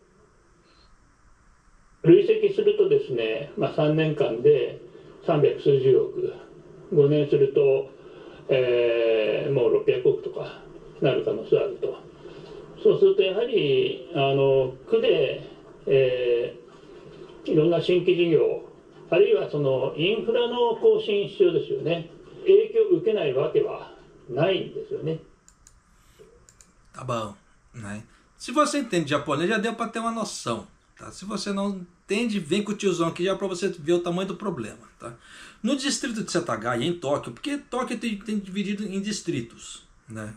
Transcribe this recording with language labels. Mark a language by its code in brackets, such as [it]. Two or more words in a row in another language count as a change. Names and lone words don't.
[ja] 累積するとですね、3年間で300数十億、5年すると、もう600億とかなる可能性あると。そうするとやはり区で、いろんな新規事業、あるいはそのインフラの更新必要ですよね。影響を受けないわけはないんですよね。 [pt] Tá bom, né? Se você entende japonês, já deu para ter uma noção. Tá? Se você não entende, vem com o tiozão aqui já para você ver o tamanho do problema. Tá? No distrito de Setagaya, em Tóquio, porque Tóquio tem dividido em distritos, né?